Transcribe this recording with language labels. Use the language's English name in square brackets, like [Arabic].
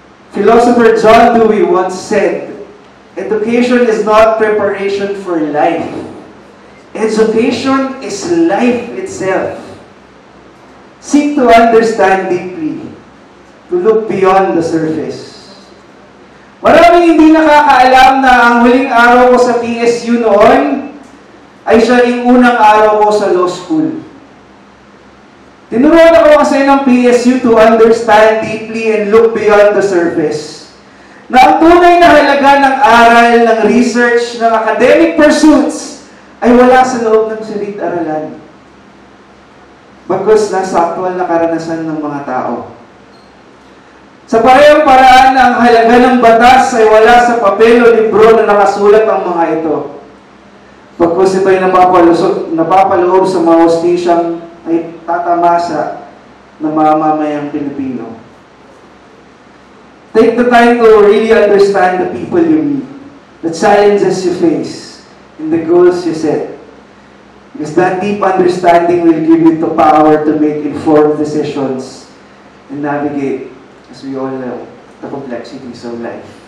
[English] Philosopher John Dewey once said, education is not preparation for life. Education is life itself. Seek to understand deeply, to look beyond the surface. [Filipino] Maraming hindi nakakaalam na ang huling araw ko sa PSU noon ay siya yung unang araw ko sa law school. Tinuruan ako kasi ng [English] PSU to understand deeply and look beyond the surface. [Filipino] Na ang tunay na halaga ng aral, ng research, ng academic pursuits ay wala sa loob ng silid-aralan. Bagkus nasa aktual na karanasan ng mga tao. Sa parehong paraan na ang halaga ng batas ay wala sa papel o libro na nakasulat ang mga ito. Bagkus ito ay napapaloob sa mga hostisyang ay tatamasa ng mga mamamayang Pilipino. [English] Take the time to really understand the people you meet, the challenges you face, and the goals you set. Because that deep understanding will give you the power to make informed decisions and navigate, as we all know, the complexities of life.